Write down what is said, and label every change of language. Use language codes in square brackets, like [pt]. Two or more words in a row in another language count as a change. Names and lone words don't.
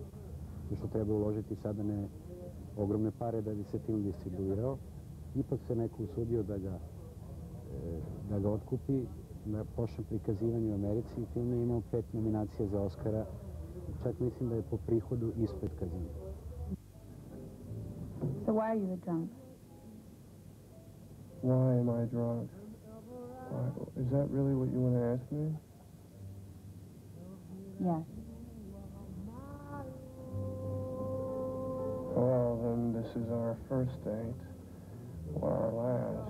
[hr] Što treba uložiti sada ne ogromne pare da bi se film distribuirao. Ipak se neko usudio da ga otkupi, da počne prikazivanje u Americi i film je imao 5 nominacija za Oscara. Čak mislim da je po prihodu ispred Casina. [en] So why are you a drunk? Why am I drunk? Is that really what you want to ask me? Yes. Well, then this is our first date, or our last.